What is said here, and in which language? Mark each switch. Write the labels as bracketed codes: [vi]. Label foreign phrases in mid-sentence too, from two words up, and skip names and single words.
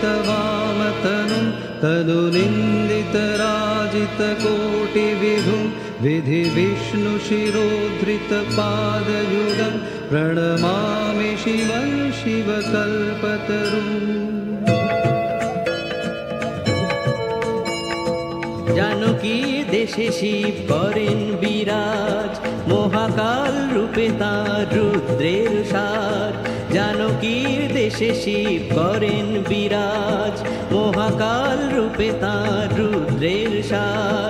[sa] गिरिराजसुतान्वितवामतनुं तनुनिन्दितराजितकोटिविभुं विधि विष्णु शिरोधृत पादयुगं प्रणमामि शिवं शिवकल्पतरुम् [bn] জানকীর দেশে শিব করেন বিরাজ, মহাকাল রূপে তাঁর রুদ্রের সাজ। জানকীর দেশে শিব করেন বিরাজ, মহাকাল রূপে তাঁর রুদ্রের সাজ।